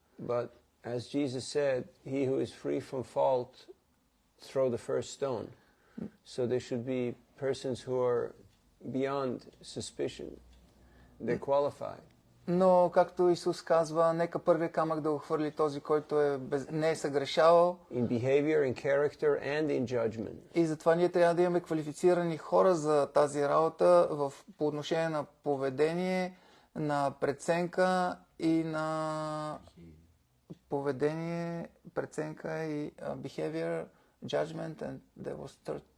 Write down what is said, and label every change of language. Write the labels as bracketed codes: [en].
[en] But as Jesus said, he who is free from fault, throw the first stone. So there should be persons who are beyond suspicion. They're qualified. [bg] Но, както Исус казва, нека първия камък да отхвърли този, който не е съгрешавал. [en] In behavior, in character, and in judgment. [bg] И затова ние трябва да имаме квалифицирани хора за тази работа по отношение на поведение, на преценка и на поведение, преценка и [en] behavior, judgment, and there was third.